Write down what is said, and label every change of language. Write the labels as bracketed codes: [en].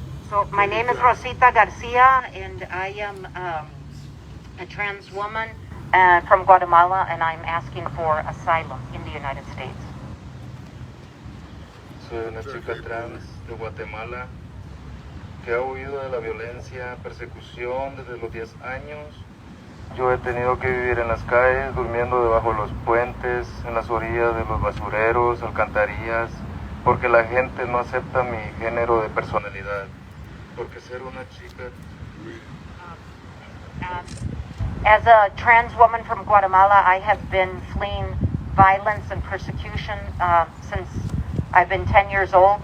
[en] So my name is Rosita Garcia, and I am a trans woman from Guatemala, and I'm asking for asylum in the United States. [es] Soy una chica trans de Guatemala que ha huido de la violencia, persecución desde los 10 años. Yo he tenido que vivir en las calles, durmiendo debajo de los puentes, en las orillas de los basureros, alcantarillas, porque la gente no acepta mi género de personalidad, porque ser una chica... [en] As a trans woman from Guatemala, I have been fleeing violence and persecution since I've been 10 years old.